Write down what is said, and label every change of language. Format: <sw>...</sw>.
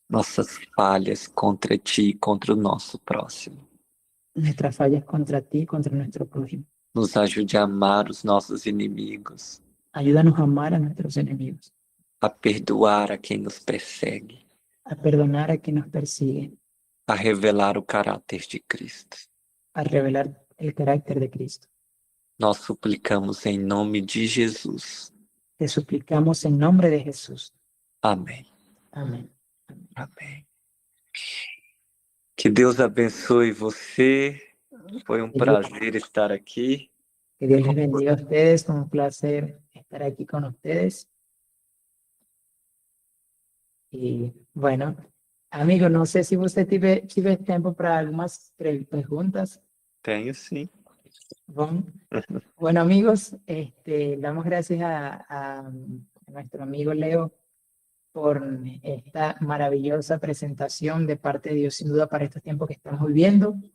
<pt>nossas falhas contra ti e contra o nosso próximo.</pt> <es>nuestras fallas contra ti y contra nuestro prójimo.</es> <pt>Nos ajude a amar os nossos inimigos,</pt> <es>Ayúdanos a amar a nuestros enemigos,</es> <pt>a perdoar a quem nos persegue,</pt> <es>a perdonar a quien nos persigue,</es> <pt>a revelar o caráter de Cristo.</pt> <es>a revelar el carácter de Cristo.</es> <pt>Nós suplicamos em nome de Jesus.</pt> <es>Te suplicamos en nombre de Jesús.</es> <pt>Amém.</pt> <es>Amén.</es> <pt>Amém. Que Deus abençoe você. Foi um prazer estar aqui.</pt> <es>Que Dios les bendiga a ustedes. Un placer estar aquí con ustedes. Y bueno, amigo, no sé si usted tiene tiempo para algunas preguntas.</es> <pt>Tenho sim.</pt> <es>Bueno, amigos, damos gracias a nuestro amigo Leo por esta maravillosa presentación de parte de Dios, sin duda, para estos tiempos que estamos viviendo.</es>